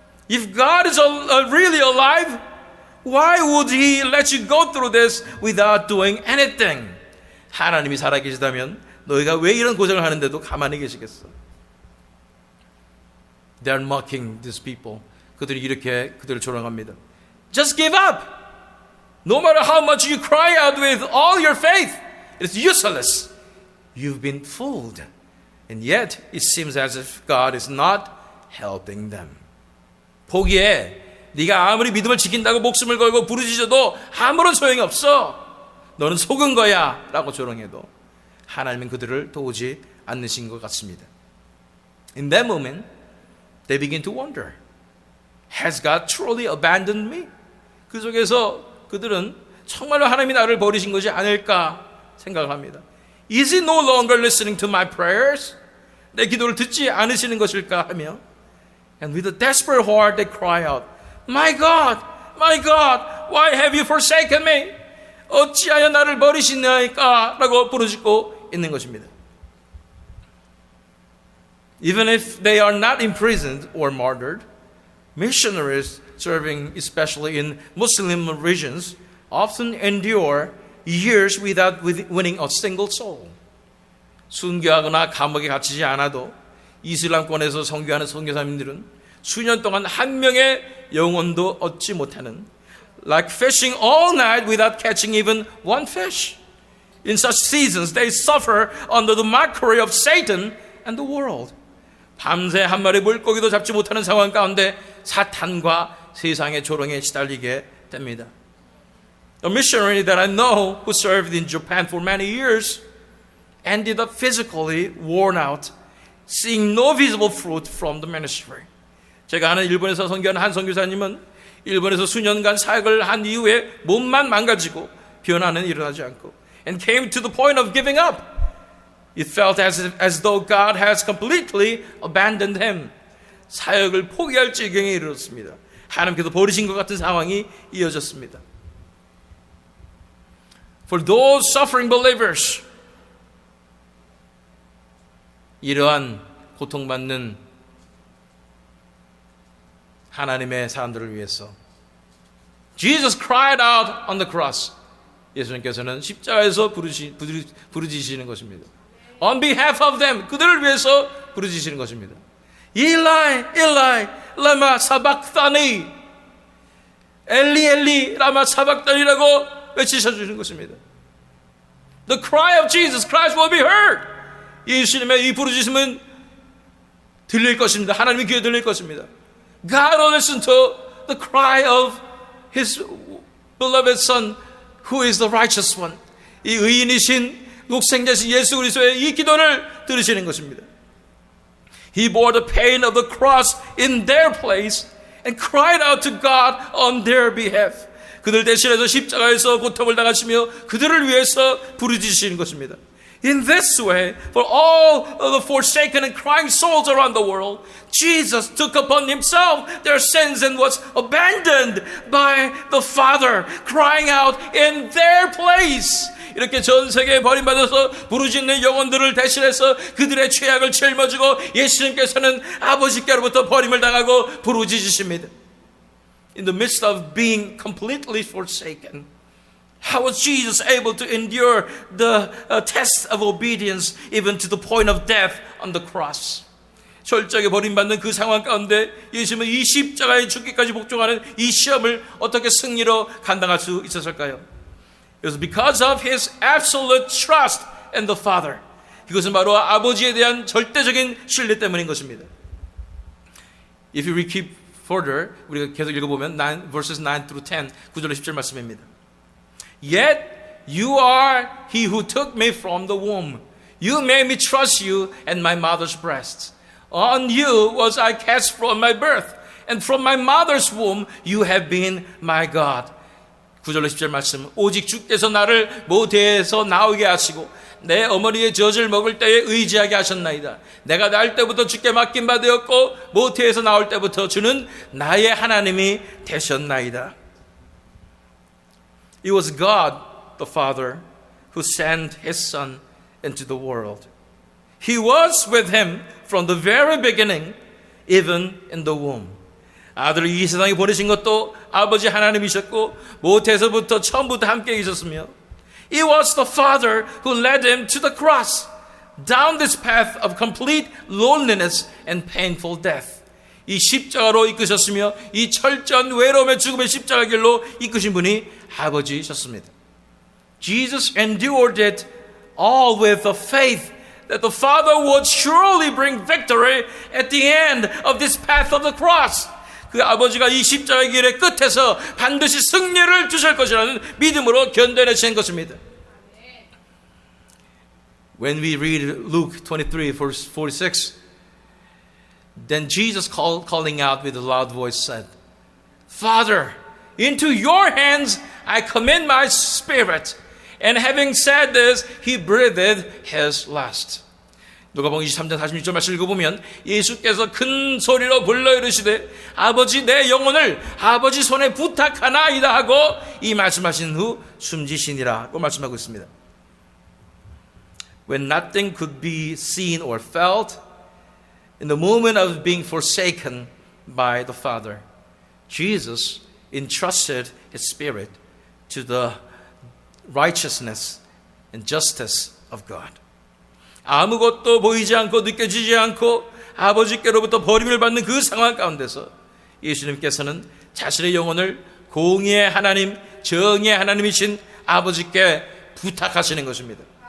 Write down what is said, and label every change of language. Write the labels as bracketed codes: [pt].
[en] If God is really alive, why would He let you go through this without doing anything? [ko] 하나님이 살아계시다면 너희가 왜 이런 고생을 하는데도 가만히 계시겠어? [en] They are mocking these people. [ko] 그들이 이렇게 그들을 조롱합니다. [en] Just give up. No matter how much you cry out with all your faith, it's useless. You've been fooled. And yet it seems as if God is not helping them. [ko] 포기해. 네가 아무리 믿음을 지킨다고 목숨을 걸고 부르짖어도 아무런 소용이 없어. 너는 속은 거야 라고 조롱해도 하나님은 그들을 도우지 않으신 것 같습니다. [en] In that moment, they begin to wonder. Has God truly abandoned me? [ko] 그 속에서 그들은 정말로 하나님이 나를 버리신 것이 아닐까 생각을 합니다. [en] Is he no longer listening to my prayers? [ko] 내 기도를 듣지 않으시는 것일까 하며 [en] And with a desperate heart they cry out, My God, why have you forsaken me? [ko] 어찌하여 나를 버리시나이까? 라고 부르짖고 있는 것입니다. [en] Even if they are not imprisoned or martyred, missionaries serving especially in Muslim regions often endure years without winning a single soul. [ko] 순교하거나 감옥에 갇히지 않아도 이슬람권에서 선교하는 선교사님들은 수년 동안 한 명의 영혼도 얻지 못하는 [en] like fishing all night without catching even one fish. In such seasons they suffer under the mockery of Satan and the world. [ko] 밤새 한 마리 물고기도 잡지 못하는 상황 가운데 사탄과 세상의 조롱에 시달리게 됩니다. [en] A missionary that I know who served in Japan for many years ended up physically worn out, seeing no visible fruit from the ministry. [ko] 제가 아는 일본에서 선교하는 한 선교사님은 일본에서 수년간 사역을 한 이후에 몸만 망가지고 변화는 일어나지 않고 [en] and came to the point of giving up. It felt as though God has completely abandoned him. [ko] 사역을 포기할 지경에 이르렀습니다. 하나님께서 버리신 것 같은 상황이 이어졌습니다. [en] For those suffering believers, [ko] 이러한 고통받는 하나님의 사람들을 위해서 [en] Jesus cried out on the cross. [ko] 예수님께서는 십자가에서 부르짖으시는 것입니다. [en] On behalf of them, [ko] 그들을 위해서 부르짖으시는 것입니다. [arc] Eli, Eli, lama sabachthani. [ko] 엘리, 엘리, 라마 사박단이라고 외치셔주는 것입니다. [en] The cry of Jesus Christ will be heard. [ko] 예수님의 이 부르짖음은 들릴 것입니다. 하나님의 귀에 들릴 것입니다. [en] God will listen to the cry of His beloved Son, who is the righteous one. [ko] 이 의인이신 독생자신 예수 그리스도의 이 기도를 들으시는 것입니다. [en] He bore the pain of the cross in their place and cried out to God on their behalf. [ko] 그들 대신해서 십자가에서 고통을 당하시며 그들을 위해서 부르짖으시는 것입니다. [en] In this way, for all of the forsaken and crying souls around the world, Jesus took upon himself their sins and was abandoned by the Father, crying out in their place. [ko] 이렇게 전 세계에 버림받아서 부르짖는 영혼들을 대신해서 그들의 죄악을 짊어지고 예수님께서는 아버지께로부터 버림을 당하고 부르짖으십니다. [en] In the midst of being completely forsaken, how was Jesus able to endure the test of obedience even to the point of death on the cross? [ko] 철저하게 버림받는 그 상황 가운데 예수님은 이 십자가에 죽기까지 복종하는 이 시험을 어떻게 승리로 감당할 수 있었을까요? [en] It was because of his absolute trust in the Father. [ko] 이것은 바로 아버지에 대한 절대적인 신뢰 때문인 것입니다. [en] If you read keep further, [ko] 우리가 계속 읽어보면 [en] verses 9 through 10, [ko] 9절로 10절 말씀입니다. [en] Yet you are he who took me from the womb. You made me trust you and my mother's breast. On you was I cast from my birth, and from my mother's womb you have been my God. [ko] 9절로 10절 말씀. 오직 주께서 나를 모태에서 나오게 하시고 내 어머니의 젖을 먹을 때에 의지하게 하셨나이다. 내가 날 때부터 주께 맡긴 바 되었고 모태에서 나올 때부터 주는 나의 하나님이 되셨나이다. [en] It was God, the Father, who sent His Son into the world. He was with Him from the very beginning, even in the womb. [ko] 아들을 이 세상에 보내신 것도 아버지 하나님이셨고 모태에서부터 처음부터 함께 계셨으며 [en] It was the Father who led Him to the cross, down this path of complete loneliness and painful death. [ko] 이 십자가로 이끄셨으며 이 철저한 외로움의 죽음의 십자가 길로 이끄신 분이 아버지셨습니다. [en] Jesus endured it all with the faith that the Father would surely bring victory at the end of this path of the cross. [ko] 그 아버지가 이 십자가의 길의 끝에서 반드시 승리를 주실 것이라는 믿음으로 견뎌내신 것입니다. [en] When we read Luke 23 verse 46, then Jesus calling out with a loud voice said, Father, into your hands I commend my spirit. And having said this, he breathed his last. [ko] 누가복음 23장 46절 말씀 읽어보면 예수께서 큰 소리로 불러 이르시되 아버지 내 영혼을 아버지 손에 부탁하나이다 하고 이 말씀하신 후 숨지시니라고 말씀하고 있습니다. [en] When nothing could be seen or felt, in the moment of being forsaken by the Father, Jesus entrusted His Spirit to the righteousness and justice of God. [ko] 아무것도 보이지 않고 느껴지지 않고 아버지께로부터 버림을 받는 그 상황 가운데서 예수님께서는 자신의 영혼을 공의의 하나님, 정의의 하나님이신 아버지께 부탁하시는 것입니다.